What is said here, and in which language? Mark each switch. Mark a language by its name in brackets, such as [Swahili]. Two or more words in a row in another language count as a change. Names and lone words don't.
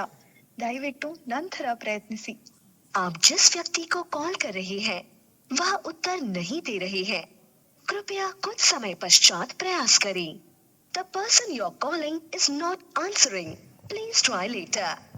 [Kannada] ದಯವಿಟ್ಟು ನಂತರ ಪ್ರಯತ್ನಿಸಿ. [Hindi] आप जिस व्यक्ति को कॉल कर रही हैं, वह उत्तर नहीं दे रही है. कृपया कुछ समय पश्चात प्रयास करें. [English] The person you're calling is not answering. Please try later.